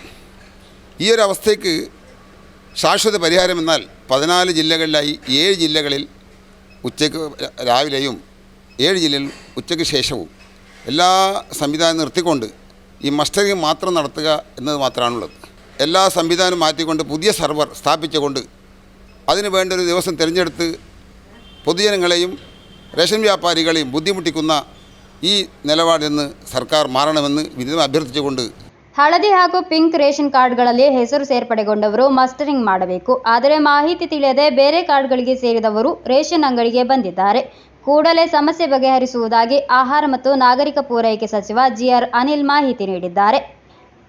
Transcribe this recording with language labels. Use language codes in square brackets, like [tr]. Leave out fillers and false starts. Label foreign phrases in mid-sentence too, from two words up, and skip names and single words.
[ml] ഈ ഒരു അവസ്ഥയ്ക്ക് ശാശ്വത പരിഹാരമെന്നാൽ 14 ജില്ലകളിലായി 7 ജില്ലകളിൽ ഉച്ചയ്ക്ക് രാവിലെയും 7 ജില്ലയിൽ ഉച്ചയ്ക്ക് ശേഷവും എല്ലാ സംവിധാനം നിർത്തിക്കൊണ്ട് ഈ മസ്റ്ററിംഗ് മാത്രം നടത്തുക എന്നത് മാത്രമാണുള്ളത്. എല്ലാ സംവിധാനം മാറ്റിക്കൊണ്ട് പുതിയ സർവർ സ്ഥാപിച്ചുകൊണ്ട് അതിന് വേണ്ട ഒരു ദിവസം തിരഞ്ഞെടുത്ത് പൊതുജനങ്ങളെയും റേഷൻ വ്യാപാരികളെയും ബുദ്ധിമുട്ടിക്കുന്ന ഈ നിലപാടിൽ നിന്ന് സർക്കാർ മാറണമെന്ന് വിനീതമായി അഭ്യർത്ഥിച്ചുകൊണ്ട് [kn] ಹಳದಿ ಹಾಗೂ ಪಿಂಕ್ ರೇಷನ್ ಕಾರ್ಡ್ಗಳಲ್ಲಿ ಹೆಸರು ಸೇರ್ಪಡೆಗೊಂಡವರು ಮಸ್ಟರಿಂಗ್ ಮಾಡಬೇಕು. ಆದರೆ ಮಾಹಿತಿ ತಿಳಿಯದೆ ಬೇರೆ ಕಾರ್ಡ್ಗಳಿಗೆ ಸೇರಿದವರು ರೇಷನ್ ಅಂಗಡಿಗೆ ಬಂದಿದ್ದಾರೆ. ಕೂಡಲೇ ಸಮಸ್ಯೆ ಬಗೆಹರಿಸುವುದಾಗಿ ಆಹಾರ ಮತ್ತು ನಾಗರಿಕ ಪೂರೈಕೆ ಸಚಿವ GR ಅನಿಲ್ ಮಾಹಿತಿ ನೀಡಿದ್ದಾರೆ.